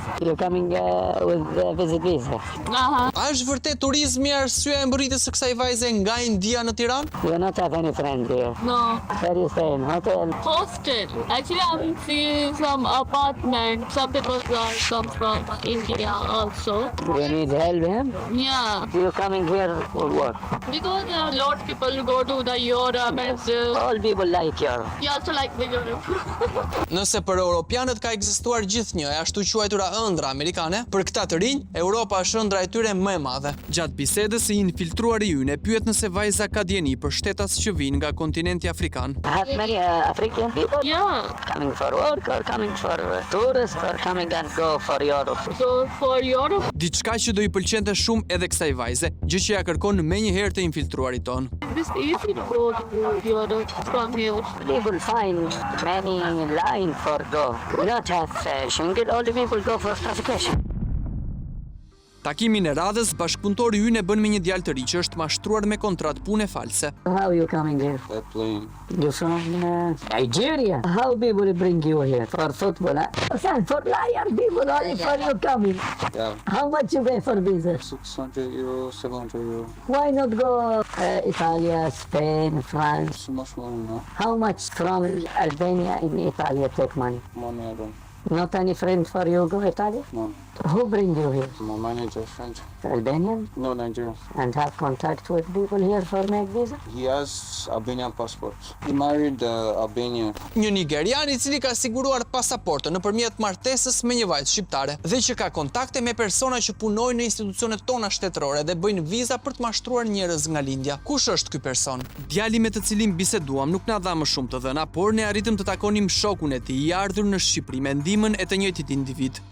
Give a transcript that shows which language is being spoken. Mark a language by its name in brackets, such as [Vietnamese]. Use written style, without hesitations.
[English] You're coming with visit visa. [Albanian] A është vërtet turizmi arsyeja e mbërritjes së kësaj vajze nga India në Tiranë? [English] You not have any friend here. No. Where you staying? Hotel? Hostel. Actually, I'm seeing some apartment. Some people are come from India also. You need help him? Yeah. You coming here for what? Because a lot of people go to the Europe and All people like Europe. you also like the Europe. [Albanian] Nëse për europianët ka ekzistuar gjithnjë e ashtu quajtura ëndra amerikane, për këta të rinj, Europa është ëndra e tyre më e madhe. Gjatë bisedës i infiltruari ynë e pyet nëse vajza ka dieni për shtetas që vijnë nga kontinenti afrikan. [English] Have many African people Yeah. coming for work or coming for tourists or coming and go for Europe? So for Europe, [Albanian] Diçka që do i pëlqente shumë edhe kësaj vajze, gjë që ja kërkon menjëherë të infiltruarit ton. [English] it's easy to go to Europe from here. People find many line for go. Not have Schengen, only people go for traffication. [Albanian] Takimin e radhës, bashkëpunëtori ynë e bën me një djalë të ri që është mashtruar me kontratë pune false. [English] How you coming here? By plane. You from Nigeria? How people bring you here? For football, huh? Son, for liar people, only for you coming. Yeah. How much you pay for visa? 600 euro, 700 euro. Why not go Italy, Spain, France? So much money, no? How much from Albania in Italy take money? Money I don't. Not any friend for you go Italy? None. Who bring you here? My manager, friend. Albanian? No, Nigerian. And have contact with people here for make visa? He has Albanian passport. He married Albanian. [Albanian] Një nigerian i cili ka siguruar pasaportën nëpërmjet martesës me një vajzë shqiptare dhe që ka kontakte me persona që punojnë në institucionet tona shtetërore dhe bëjnë viza për të mashtruar njerëz nga lindja. Kush është ky person? Djali me të cilin biseduam nuk na dha më shumë të dhëna, por ne arritëm të takonim shokun e tij i ardhur në Shqipëri me ndihmën e të njëjtit individ.